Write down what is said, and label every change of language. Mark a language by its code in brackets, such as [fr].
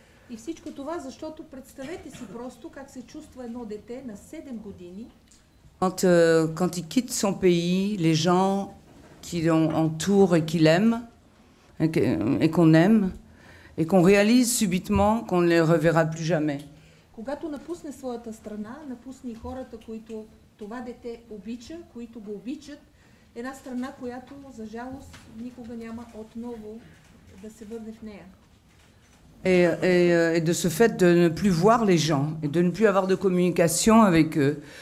[bg] И всичко това, защото представете си просто как се чувства едно дете на 7 години. [fr] Quand il quitte son pays, les gens qui l'entourent et qui l'aiment, et qu'on aime, et qu'on réalise subitement qu'on ne les reverra plus jamais. [bg] Когато напусне своята страна, напусне и хората, които това дете обича, които го обичат, една страна, която, за жалост, никога няма отново да се върне в нея. [fr] Et de ce fait de ne plus voir les gens et de ne plus avoir de communication avec eux.